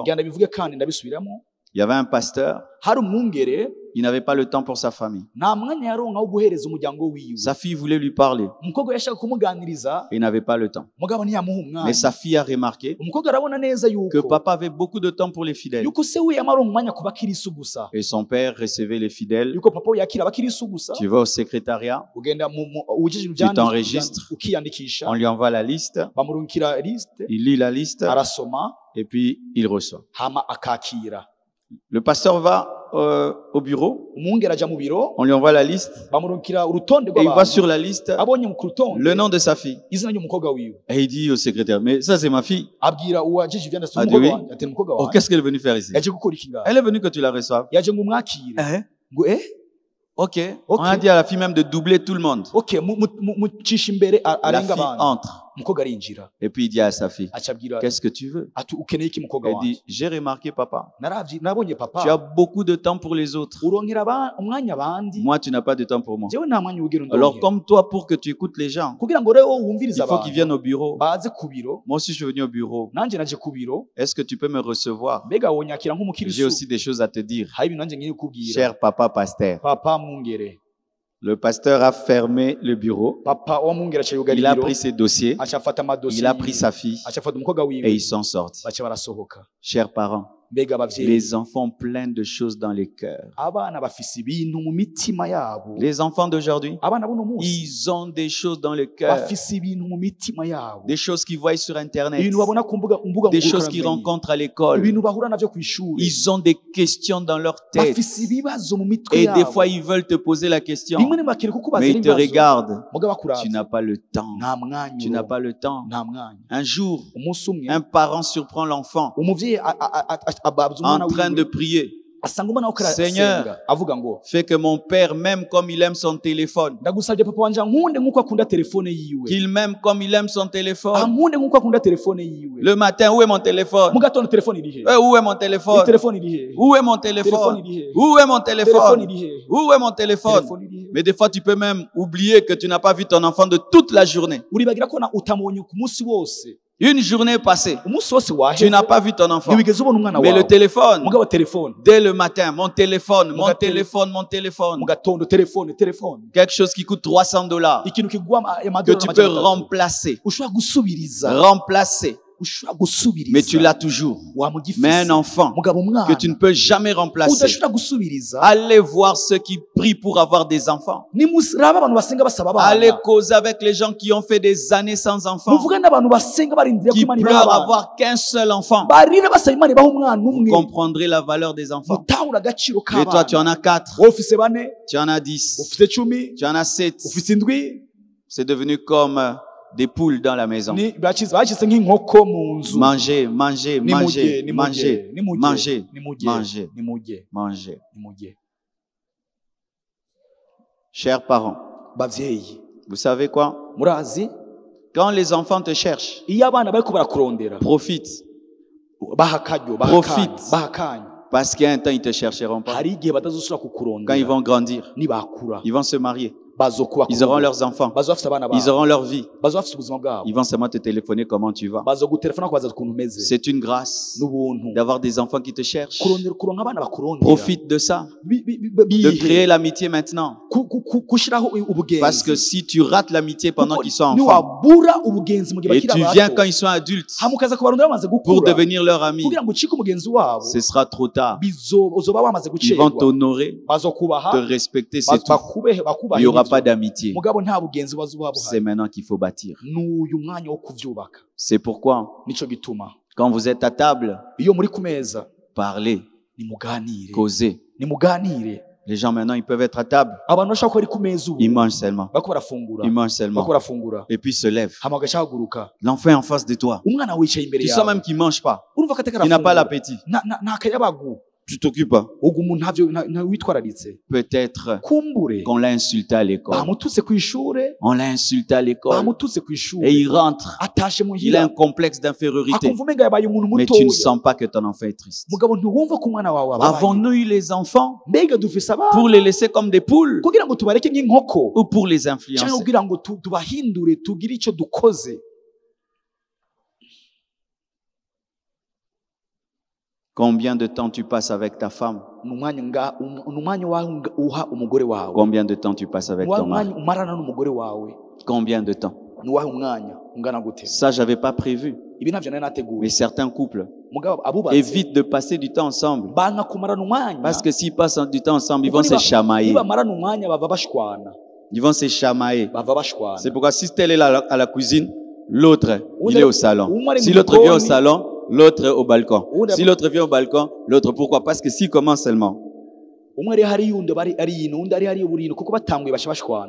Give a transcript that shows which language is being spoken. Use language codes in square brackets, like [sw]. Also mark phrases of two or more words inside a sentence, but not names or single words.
[rn] genda bivuge kandi ndabisubiramo. [fr] Il y avait un pasteur, [rn] hari umwungere [fr] il n'avait pas le temps pour sa famille. [rn] nta mwanya yaronka wo guhereza umuryango wiwe. [fr] Sa fille voulait lui parler, [rn] umukobwa yashaka kumuganiriza, [fr] il n'avait pas le temps. [rn] mugabo ntiyamuha [fr] Mais [rn] umwanya. [fr] sa fille a remarqué [rn] umukobwa arabona neza [fr] que [rn] yuko [fr] papa avait beaucoup de temps pour les fidèles. [rn] yuko se we yamaronka umwanya ku bakirisu gusa, [fr] Et son père recevait les fidèles. [rn] yuko papa we yakira abakirisu gusa. [fr] Tu vas au secrétariat, [rn] ugenda ujije [fr] tu t'enregistres, [rn] ukiyandikisha, [fr] on lui envoie la liste, [rn] bamurungikira liste, [fr] il lit la liste [rn] arasoma, [fr] et puis il reçoit. [rn] hama akakira. [fr] Le pasteur va au bureau, [rn] umwungere aja mu biro, [fr] on lui envoie la liste [rn] bamurungikira urutonde [fr] et il voit [rn] rw'abantu, [fr] sur la liste [rn] abonye ku rutonde [fr] le nom de sa fille. [rn] izina ry'umukobwa wiwe, [fr] Et il dit au secrétaire, mais ça c'est ma fille. [rn] abwira uwajije ivyanditswe Ah, umukobwa [fr] oui. [rn] wanjye ati umukobwa Oh, wanjye [fr] qu'est-ce qu'elle est venue faire ici? [rn] yaje gukora iki ngaho? [fr] Elle est venue que tu la reçoives. [rn] yaje ngo umwakire. ngo Ok. [fr] On a dit à la fille même de doubler tout le monde. [rn] okay, mucisha imbere [fr] La [rn] arenga [fr] fille [rn] abantu. [fr] entre. [rn] umukobwa arinjira, [fr] Et puis il dit à sa fille, [rn] acabwira [fr] qu'est-ce que tu veux? [rn] ati ukeneye iki mukobwa [fr] Elle [rn] wanjye? [fr] dit, j'ai remarqué papa, [rn] nabonye [fr] tu as [rn] papa [fr] beaucoup de temps pour les autres. [rn] uronkera umwanya abandi, [fr] Moi, tu n'as pas de temps pour moi. [rn] jewe nta mwanya ugira [fr] Alors [rn] ndongera. [fr] comme toi, pour que tu écoutes les gens, [rn] kugira ngo rero [fr] il [rn] wumvirize [fr] faut qu'ils viennent [rn] abantu [fr] au bureau. [rn] baze ku biro, [fr] Moi aussi, je suis venu au bureau. [rn] nanjye naje ku biro, [fr] Est-ce que tu peux me recevoir? [rn] mbega wonyakira [fr] J'ai [rn] nk'umukirisu? [fr] aussi des choses à te dire. [rn] hari ibintu nanjye ngiye kubwira. [fr] Cher papa pasteur. [rn] papa mwungere, [fr] Le pasteur a fermé le bureau. [rn] papa wa mwungere aca yugara [fr] Il a [rn] ibiro, [fr] pris ses dossiers. [rn] aca afata amadosiye [fr] Il a pris sa fille. [rn] aca afata umukobwa [fr] Et [rn] wiwe, [fr] ils sont sortis. [rn] baca barasohoka. [fr] Chers parents, [rn] mbega abavyeyi, [fr] les enfants pleins de choses dans les cœurs. [rn] abana bafise ibintu mu mitima yabo. [fr] Les enfants d'aujourd'hui, [rn] abana buno munsi [fr] ils ont des choses dans le cœur. [rn] bafise ibintu mu mitima yabo, [fr] Des choses qu'ils voient sur Internet. [rn] ibintu babona ku mbuga [fr] Des choses qu'ils [rn] ngurukanabumenyi, [fr] rencontrent à l'école. [rn] ibintu bahura navyo kw'ishuri, [fr] Ils ont des questions dans leur tête. [rn] bafise ibibazo mu mitwe [fr] Et des [rn] yabo. [fr] fois, ils veulent te poser la question. [rn] rimwe ntibakire kukubaza [fr] Mais ils te [rn] ibibazo, [fr] regardent. [rn] mugabo [fr] Tu [rn] bakuravye [fr] n'as pas le temps. [rn] nta mwanya [fr] Tu n'as [rn] uronka, [fr] pas le temps. [rn] nta mwanya. [fr] Un jour, [rn] umunsi umwe [fr] un parent surprend l'enfant [rn] umuvyeyi ababza umwana [fr] en train de [rn] wiwe, [fr] prier. [rn] asanga umwana we [fr] Seigneur, [rn] arasenga, avuga ngo [fr] Fais que mon père m'aime comme il aime son téléphone. [rn] ndagusabye papa wanje ankunde nk'uko akunda telefone yiwe, [fr] Qu'il m'aime comme il aime son téléphone. [rn] ankunde nk'uko akunda telefone yiwe. [fr] Le matin, où est mon téléphone? [rn] mu gatondo telefone iri he? [fr] Où est mon [rn] Iyi [fr] téléphone? [rn] telefone iri he? [fr] Où est mon [rn] telefone [fr] téléphone? [rn] iri he? [fr] Où est mon [rn] telefone [fr] téléphone? [rn] iri he? [fr] Où est mon téléphone? [rn] telefone iri he? [fr] Mais des fois, tu peux même oublier que tu n'as pas vu ton enfant de toute la journée. [rn] uribagira ko utamubonye ku munsi wose, [fr] Une journée passée, [rn] umunsi wose [fr] tu [rn] waheze [fr] n'as pas vu ton enfant. [rn] ntiwigeze ubona umwana [fr] Mais le [rn] wawe. [fr] téléphone, [rn] mugabo telefone, [fr] dès le matin, mon téléphone, mon [rn] Muga- [fr] téléphone, mon téléphone. [rn] mu gatondo telefone, [fr] Quelque chose qui coûte $300 [rn] ikintu kigwa [fr] que [rn] amadolari [fr] tu peux [rn] amajana atatu. [fr] remplacer. [rn] ushobora gusubiriza, [fr] Remplacer. [rn] ushobora gusubiriza, [fr] Mais tu l'as toujours. [rn] wamugifise. [fr] Mais un enfant [rn] mugabo umwana [fr] que tu ne peux jamais remplacer. [rn] udashobora gusubiriza, [fr] Allez voir ceux qui prient pour avoir des enfants. [rn] nimusiraba abantu basenga basaba [fr] Allez [rn] abana, [fr] causer avec les gens qui ont fait des années sans enfants, [rn] muvugane n'abantu basenga barindira ko [fr] qui [rn] Imana ibaha [fr] pleurent [rn] abana, [fr] avoir qu'un seul enfant. [rn] barira basaba Imana ibaha umwana [fr] Vous [rn] umwe, [fr] comprendrez la valeur des enfants. [rn] mutahura agaciro [fr] Et toi, tu [rn] k'abana. [fr] en as 4, [rn] wowe ufise bane, [fr] tu en as 10, [rn] ufise 10, [fr] tu en as 7. [rn] ufise indwi, [fr] C'est devenu comme des poules dans la maison. [rn] bakize nk'inkoko mu nzu. [fr] Manger, manger, manger, [rn] nimujye [fr] manger, [rn] nimujye [fr] manger, [rn] nimujye [fr] manger, [rn] nimujye [fr] manger. [rn] nimujye. [fr] Chers parents, [rn] bavyeyi, [fr] vous savez quoi? [rn] murazi [fr] Quand les enfants te cherchent, [rn] iyo abana bariko barakurondera, [fr] profite. [rn] baha akaryo, [fr] Profite. [rn] baha akanya. [fr] Parce qu'il y a un temps, ils ne te chercheront pas. [rn] hari igihe batazosubira [fr] Quand ils [rn] kukurondera, [fr] vont grandir, [rn] nibakura [fr] ils vont se marier. [rn] bazokuba, [fr] Ils auront leurs enfants. [rn] bazo bafise abana [fr] Ils [rn] babo, [fr] auront leur vie. [rn] bazo bafise ubuzima bwabo, [fr] Ils vont seulement te téléphoner comment tu vas. [rn] bazogutelefona kubaza ukuntu umeze. [fr] C'est une grâce [rn] n'ubuntu [fr] d'avoir des enfants qui te cherchent. [rn] kuronka abana bakurondera. [fr] Profite de ça, de créer l'amitié maintenant. [rn] kushiraho ubugenzi, [fr] Parce que si tu rates l'amitié pendant qu'ils sont enfants, [rn] niwabura ubugenzi mu gihe [fr] et [rn] bakiri [fr] tu viens [rn] abato, [fr] quand ils sont adultes [rn] hamukaza kubarondera bamaze [fr] pour [rn] gukura, [fr] devenir leur ami, [rn] kugira ngo ucike umugenzi wabo, [fr] ce sera trop tard. [rn] uzoba wamaze [fr] Ils vont [rn] gucerwa. [fr] t'honorer, [rn] bazokubaha, [fr] te respecter, c'est tout. Il [rn] bakubaha, [fr] n'y aura pas d'amitié. [rn] mugabo nta bugenzi bazoba [fr] C'est [rn] buhari. [fr] maintenant qu'il faut bâtir. [rn] n'uyu mwanya wo kuvyubaka. [fr] C'est pourquoi, [rn] Nico gituma [fr] Quand vous êtes à table, [rn] iyo muri ku meza [fr] parlez, [rn] nimuganire [fr] causez. [rn] nimuganire. [fr] Les gens maintenant, ils peuvent être à table, [rn] Abantu bashaka ko bari ku meza ubu [fr] ils mangent seulement. [rn] bako barafungura [fr] Ils mangent seulement. [rn] bako barafungura [fr] Et puis se lèvent. [rn] hama bagashaka kuguruka. [fr] L'enfant est en face de toi. [rn] Umwana wicaye imbere [fr] Tu sens [rn] yawe [fr] même qu'il ne mange pas. [rn] urumva ko ateka [fr] Il n'a pas [rn] arafungura [fr] l'appétit. [rn] nta kayabagu [fr] Tu t'occupes pas. [rn] ubwo umuntu ntavyo witwararitse. [fr] Peut-être [rn] Kumbure [fr] qu'on l'a insulté à l'école. [rn] bamututse ku ishure [fr] On l'a insulté à l'école. [rn] bamututse ku ishure [fr] Et il rentre. [rn] atashe [fr] Il a un [rn] muhira [fr] complexe d'infériorité. [rn] akumva umenga yabaye umuntu [fr] Mais tu ne [rn] mutoya [fr] sens pas que ton enfant est triste. [rn] mugabo ntiwumva ko umwana wawe ababaye. [fr] Avons-nous eu les enfants [rn] Mbega dufise abana [fr] pour les laisser comme des poules [rn] kugira ngo tubareke nk'inkoko [fr] ou pour les [rn] cyangwa [fr] influencer? [rn] kugira ngo tubahindure tugire icyo dukoze? [fr] Combien de temps tu passes avec ta femme? [rn] Ni umwanya wawe uha umugore wawe, [fr] Combien de temps tu passes avec [rn] ni [fr] ton mari? [rn] umwanya umarana n'umugore wawe, [fr] Combien de temps? [rn] ni wahe umwanya ungana gute? [fr] Ça, j'avais pas prévu. [rn] Ibi navyo nari [fr] Mais [rn] nateguye [fr] certains couples [rn] mugabo abubatse [fr] évitent de passer du temps ensemble. [rn] banka kumarana umwanya [fr] Parce que s'ils passent du temps ensemble, ils vont [rn] Kuko [fr] se chamailler. [rn] nibamarana umwanya bava bashwana [fr] Ils vont se chamailler. [rn] bava bashwana. [fr] C'est pourquoi si tel est à la cuisine, l'autre, il est au salon. [rn] Umwe [fr] Si l'autre vient au [rn] mukoni, [fr] salon, l'autre est au balcon. [rn] Uda- [fr] Si l'autre vient au balcon, l'autre. Pourquoi? Parce que s'il commence seulement. [rn] umwe ari hari yundi bari ari yino undi ari hari burino kuko batanguye basha bashwana.